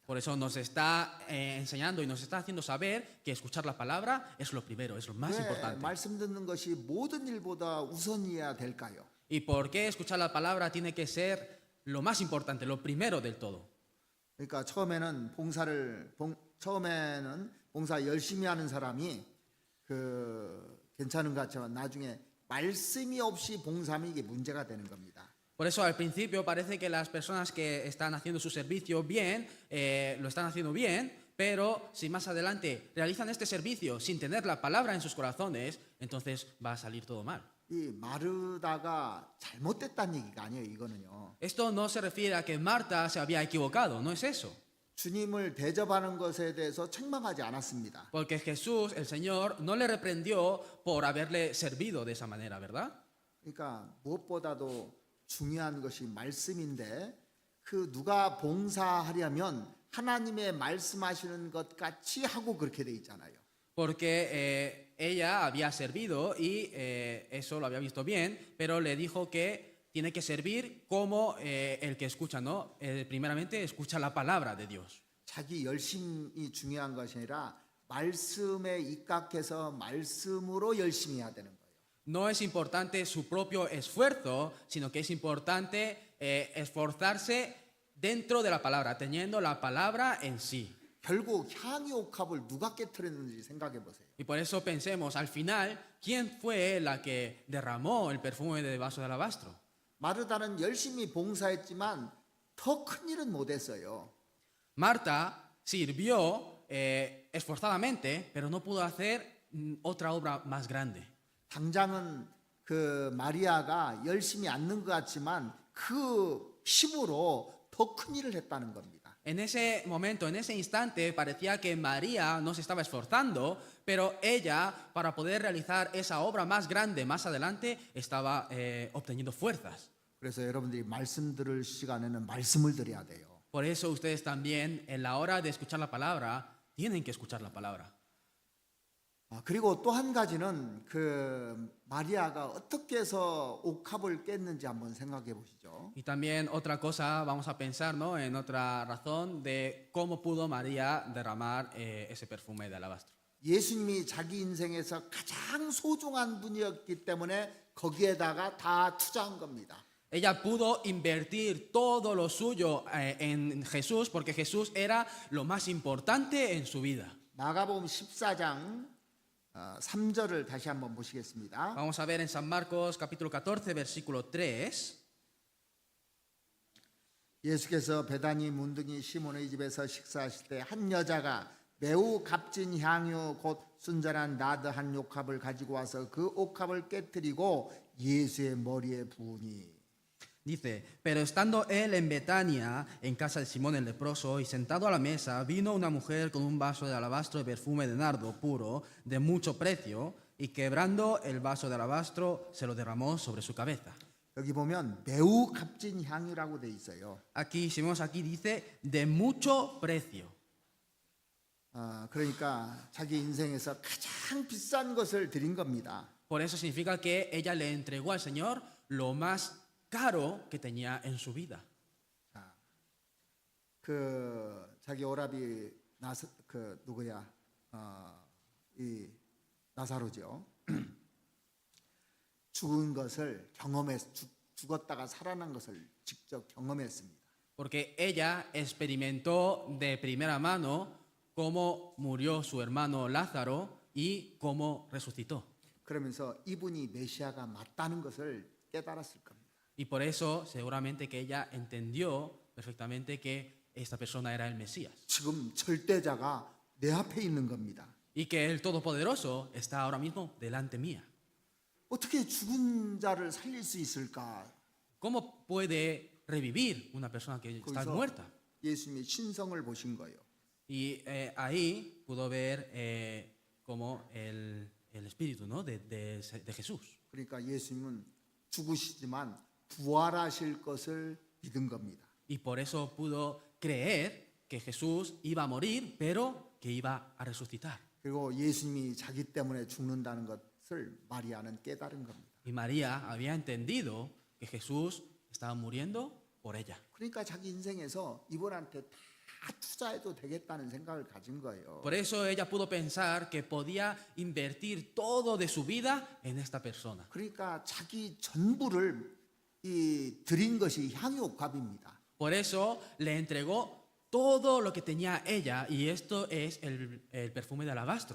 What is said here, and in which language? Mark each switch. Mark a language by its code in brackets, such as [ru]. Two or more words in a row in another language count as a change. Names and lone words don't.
[es] Por eso nos está enseñando y nos está haciendo saber que escuchar la palabra es lo primero, es lo más 왜 importante. [ko] 말씀 듣는 것이 모든 일보다 우선이어야 될까요? [es] ¿Y por qué escuchar la palabra tiene que ser lo más importante, lo primero del todo? [ko] 그러니까 처음에는 봉사 열심히 하는 사람이 괜찮은 것 같지만 나중에 말씀이 없이 봉사하면 이게 문제가 되는 겁니다. [es] Por eso al principio parece que las personas que están haciendo su servicio bien, lo están haciendo bien, pero si más adelante realizan este servicio sin tener la palabra en sus corazones, entonces va a salir todo mal. [ko] 이 마르다가 잘못됐다는 얘기가 아니에요. 이거는요. [es] Esto no se refiere a que Marta se había equivocado, no es eso. [ko] 주님을 대접하는 것에 대해서 책망하지 않았습니다. [es] Porque Jesús, el Señor, no le reprendió por haberle servido de esa manera, ¿verdad? [ko] 그러니까 무엇보다도 중요한 것이 말씀인데 누가 봉사하려면 하나님의 말씀하시는 것 같이 하고 그렇게 돼 있잖아요. [es] Porque ella había servido y eso lo había visto bien, pero le dijo que tiene que servir como el que escucha, ¿no? Primeramente escucha la palabra de Dios. [ko] 자기 열심이 중요한 것이 아니라 말씀에 입각해서 말씀으로 열심히 해야 되는 거예요. [es] No es importante su propio esfuerzo, sino que es importante esforzarse dentro de la palabra, teniendo la palabra en sí. [ko] 결국 향유 옥합을 누가 깨트렸는지 생각해 보세요. [es] Y por eso pensemos, al final, ¿quién fue la que derramó el perfume de vaso de alabastro? [ko] 마르다는 열심히 봉사했지만 더 큰 일은 못했어요. [es] Marta sirvió esforzadamente, pero no pudo hacer otra obra más grande. [ko] 당장은 마리아가 열심히 않는 것 같지만 그 힘으로 더 큰 일을 했다는 겁니다. [es] En ese momento, en ese instante, parecía que María no se estaba esforzando, pero ella, para poder realizar esa obra más grande más adelante, estaba obteniendo fuerzas. [ko] 그래서 여러분들이 말씀 들을 시간에는 말씀을 드려야 돼요. [es] Por eso ustedes también, en la hora de escuchar la palabra, tienen que escuchar la palabra. [ko] 그리고 또 한 가지는 마리아가 어떻게 해서 옥합을 깼는지 한번 생각해 보시죠. [es] Y también otra cosa, vamos a pensar, ¿no?, en otra razón de cómo pudo María derramar ese perfume de alabastro. [ko] 예수님이 자기 인생에서 가장 소중한 분이었기 때문에 거기에다가 다 투자한 겁니다. [es] Ella pudo invertir todo lo suyo en Jesús porque Jesús era lo más importante en su vida. [ko] 마가복음 14장 3절을 다시 한번 보시겠습니다. [es] Vamos a ver en San Marcos capítulo 14 versículo 3. [ko] 예수께서 베다니 문둥이 시몬의 집에서 식사하실 때 한 여자가 매우 값진 향유 곧 순전한 나드 한 옥합을 가지고 와서 그 옥합을 깨뜨리고 예수의 머리에 부으니. [es] Dice, pero estando él en Betania, en casa de Simón el leproso, y sentado a la mesa, vino una mujer con un vaso de alabastro de perfume de nardo puro, de mucho precio, y quebrando el vaso de alabastro, se lo derramó sobre su cabeza. [ko] 여기 보면 매우 값진 향유라고 돼 있어요. [es] Aquí, si vemos aquí, dice, de mucho precio. [ko] 그러니까 자기 인생에서 가장 비싼 것을 드린 겁니다. [es] Por eso significa que ella le entregó al Señor lo más caro que tenía en su vida. [ko] 자기 오라비 누구야? 이 나사로죠. 죽은 것을 죽었다가 살아난 것을 직접 경험했습니다. [es] Porque ella experimentó de primera mano cómo murió su hermano Lázaro y cómo resucitó. [ko] 그러면서 이분이 메시아가 맞다는 것을 깨달았을 겁니다. [es] Y por eso seguramente que ella entendió perfectamente que esta persona era el Mesías. [ko] 지금 절대자가 내 앞에 있는 겁니다. [es] Y que el Todopoderoso está ahora mismo delante mía. [ko] 어떻게 죽은 자를 살릴 수 있을까? [es] ¿Cómo puede revivir una persona que está 거기서 muerta? [ko] 예수님의 신성을 보신 거예요. [es] Y ahí pudo ver como el espíritu, ¿no? de Jesús. [ko] 그러니까 예수님은 죽으시지만 부활하실 것을 믿은 겁니다. [es] Y por eso pudo creer que Jesús iba a morir, pero que iba a resucitar. [ko] 그리고 예수님이 자기 때문에 죽는다는 것을 마리아는 깨달은 겁니다. [es] Y María había entendido que Jesús estaba muriendo por ella. [ko] 그러니까 자기 인생에서 이분한테 다 투자해도 되겠다는 생각을 가진 거예요. [es] Por eso ella pudo pensar que podía invertir todo de su vida en esta persona. [ko] 그러니까 자기 전부를 드린 것이 향유옥합입니다. [es] Por eso le entregó todo lo que tenía ella, y esto es el perfume de alabastro.